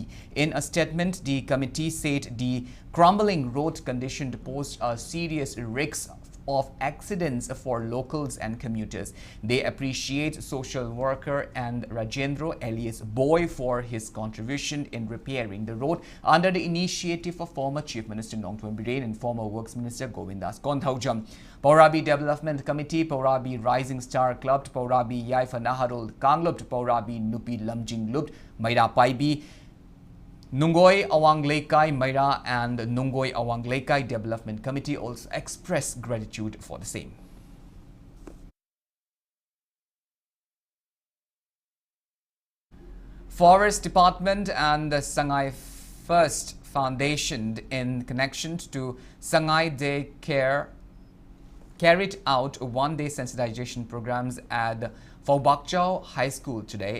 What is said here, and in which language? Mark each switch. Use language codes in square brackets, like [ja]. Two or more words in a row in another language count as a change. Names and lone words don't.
[en] In a statement, the committee said the crumbling road condition posed a serious risk of accidents for locals and commuters. They appreciate social worker and Rajendra Elias Boy for his contribution in repairing the road under the initiative of former Chief Minister Nongthoin Biren and former Works Minister Govindas Konthaujam. Paurabi Development Committee, Paurabi Rising Star Club, Paurabi Yaifa Naharul Kanglup, Paurabi Nupi Lamjing Lup, Maira Paibi, Nungoi Awanglekai Maira and Nungoi Awanglekai Development Committee also expressed gratitude for the same. Forest Department and the Sangai First Foundation in connection to Sangai Day Care carried out one-day sensitization programs at Phobakchau High School today.